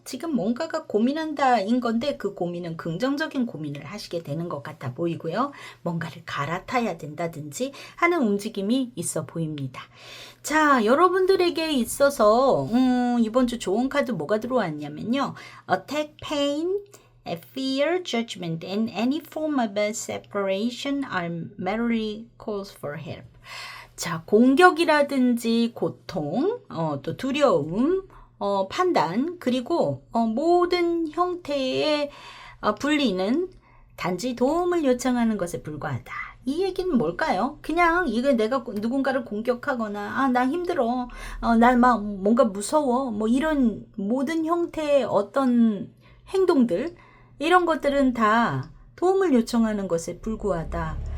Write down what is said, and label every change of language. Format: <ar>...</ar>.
<ko>지금 뭔가가 고민한다인 건데 그 고민은 긍정적인 고민을 하시게 되는 것 같아 보이고요. 뭔가를 갈아타야 된다든지 하는 움직임이 있어 보입니다. 자, 여러분들에게 있어서 이번 주 좋은 카드 뭐가 들어왔냐면요.</ko> <en>Attack, pain, fear, judgment, and any form of separation are merely calls for help.</en> <ko>자, 공격이라든지 고통, 또 두려움, 판단, 그리고 모든 형태의 분리는 단지 도움을 요청하는 것에 불과하다. 이 얘기는 뭘까요? 그냥 이게 내가 누군가를 공격하거나 나 힘들어, 나 막 뭔가 무서워, 뭐 이런 모든 형태의 어떤 행동들, 이런 것들은 다 도움을 요청하는 것에 불과하다.</ko>